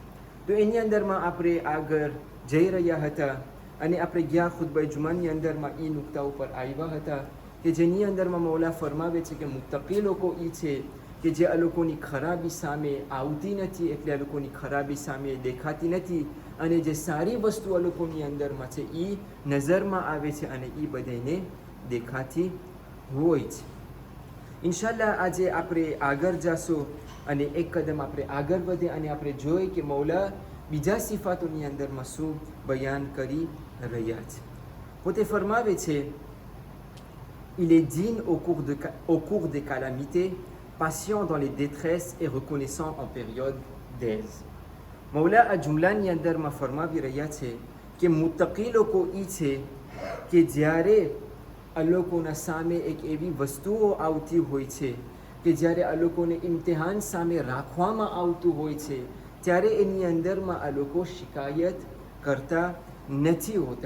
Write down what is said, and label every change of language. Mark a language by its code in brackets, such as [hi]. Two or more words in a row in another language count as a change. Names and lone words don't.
[gu] તો એની અંદરમાં આપણે આગળ જઈ રહ્યા હતા અને આપણે ગયા ખુતબા જુમાની અંદરમાં એ નુક્તા ઉપર આવ્યા હતા કે જેની અંદરમાં મૌલા ફરમાવે છે કે મુત્તકી લોકો એ છે કે જે આ લોકોની ખરાબી સામે આવતી નથી, એટલે આ લોકોની ખરાબી સામે દેખાતી નથી અને જે સારી વસ્તુ આ લોકોની અંદરમાં છે એ નજરમાં આવે છે અને એ બધાને દેખાતી હોય છે. ઇન્શાલ્લાહ આજે આપણે આગળ જાશું અને એક કદમ આપણે આગળ વધે અને આપણે જોઈએ કે મૌલા બીજા સિફાતોની અંદરમાં શું બયાન કરી રહ્યા છે. પોતે ફરમાવે છે, [fr] il est digne au cours des calamités, patient dans les détresses et reconnaissant en période d'aise. [gu] મૌલા આ જુમલાની અંદરમાં ફરમાવી રહ્યા છે કે મુત્તકી લોકો એ છે કે જ્યારે આ લોકોના સામે એક એવી વસ્તુઓ આવતી હોય છે કે જ્યારે આ લોકોને ઇમ્તિહાન સામે રાખવામાં આવતું હોય છે ત્યારે એની અંદરમાં આ લોકો શિકાયત કરતા નથી હોતા.